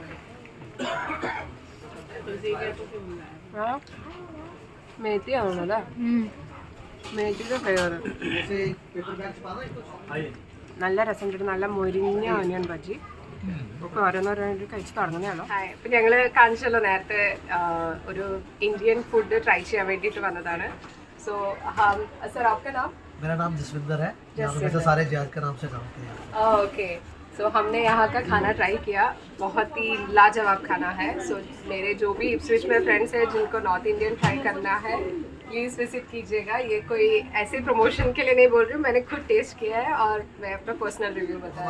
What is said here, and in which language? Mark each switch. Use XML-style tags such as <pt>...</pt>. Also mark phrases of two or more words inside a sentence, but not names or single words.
<ml>മേത്തി ആവണല്ലേ, മേത്തിയുടെ ഫ്ലേവർ നല്ല രസമുണ്ട്. നല്ല മൊരിഞ്ഞ ഓനിയൻ ബജി ഒക്കെ ഓരോന്നോരോട്ട് കഴിച്ച് തുടങ്ങുന്നതാണോ. ഇപ്പം ഞങ്ങൾ കാണിച്ചല്ലോ നേരത്തെ ഒരു</ml> <en>Indian food try</en> <ml>ചെയ്യാൻ വേണ്ടിയിട്ട് വന്നതാണ്.</ml> <en>So sir</en> <hi>आपका नाम? मेरा नाम जसविंदर है, यहाँ पे सारे जहाज के नाम से जानते हैं.</hi> <en>Okay, so</en> <hi>हमने यहाँ का खाना ट्राई किया, बहुत ही लाजवाब खाना है. सो मेरे जो भी इप्सविच में फ्रेंड्स हैं जिनको</hi> <en>North Indian try</en> <hi>करना है प्लीज़ विजिट कीजिएगा. ये कोई ऐसे प्रमोशन के लिए नहीं बोल रही हूँ, मैंने खुद टेस्ट किया है और मैं अपना</hi> <en>personal review</en> <hi>बता रही हूँ.</hi>